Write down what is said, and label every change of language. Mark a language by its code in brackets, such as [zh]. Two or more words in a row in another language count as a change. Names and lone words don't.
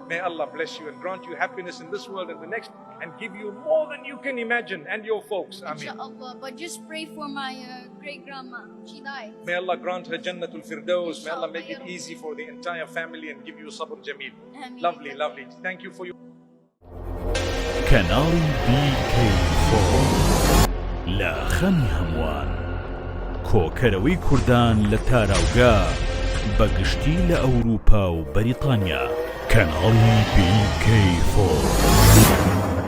[en] May Allah bless you and grant you happiness in this world and the next, and give you more than you can imagine, and your folks. Ameen. Inshallah. But just pray for my great grandma. She died. May Allah grant her [ar] جنة الفردوس. [en] May Allah Inshallah, make it [ar] يا ربي. [en] easy for the entire family and give you [ar] صبر جميل. [en] Ameen. Lovely, lovely. Thank you for your [ckb] کەناڵی BK4 لە خەمی هەمووان کۆکەرەوەی کوردان لە تاراوگا بەگشتی لە ئەوروپا و بەریتانیا کەناڵی BK4